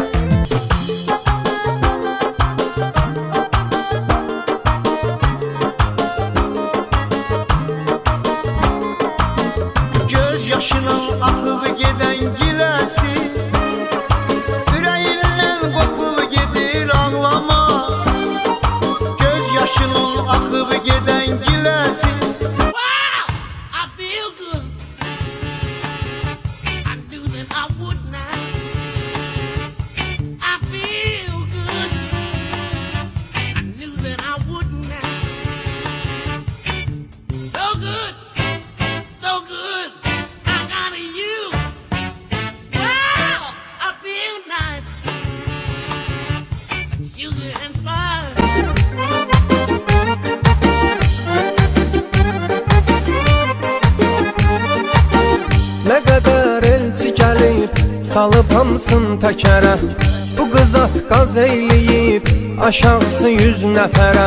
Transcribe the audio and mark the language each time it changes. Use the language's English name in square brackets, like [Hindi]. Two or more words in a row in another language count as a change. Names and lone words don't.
[Azerbaijani] Göz yaşına axıb gedən giləsi, ürəyindən qopub gedir ağlama. Göz yaşının axıb gedən giləsi. [English] I feel good. I knew that I would now. I feel good. I knew that I would now. So good, so good. I got you. Wow, I feel nice. Sugar and spice. [Azerbaijani] Nə qədər elçi gəlib, salıb hamısın təkərə. Bu qıza qaz eyləyib, aşağısı 100 nəfərə.